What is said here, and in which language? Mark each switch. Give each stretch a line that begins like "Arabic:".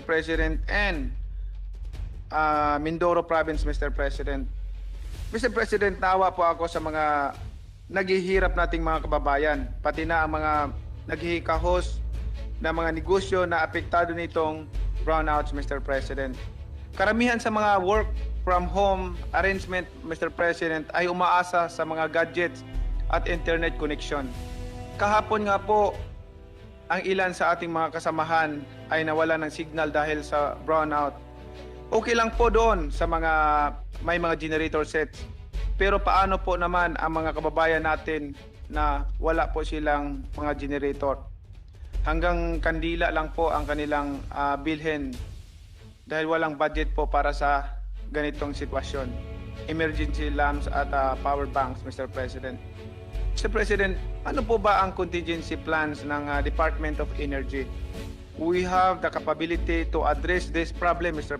English: President, and Mindoro Province, Mr. President. Mr.
Filipino: President, nawa po ako sa mga naghihirap nating mga kababayan, pati na ang mga naghihikahos na mga negosyo na apektado nitong brownouts, Mr. President. Karamihan sa mga work from home arrangement, Mr. President, ay umaasa sa mga gadgets at internet connection. Kahapon nga po, ang ilan sa ating mga kasamahan ay nawala ng signal dahil sa brownout. Okay lang po doon sa mga may mga generator sets. Pero paano po naman ang mga kababayan natin na wala po silang mga generator? Hanggang kandila lang po ang kanilang bilhin dahil walang budget po para sa ganitong sitwasyon.
English: Emergency lamps at power banks, Mr. President. Mr.
Filipino: President, ano po ba ang contingency plans ng Department of Energy?
English: We have the capability to address this problem, Mr.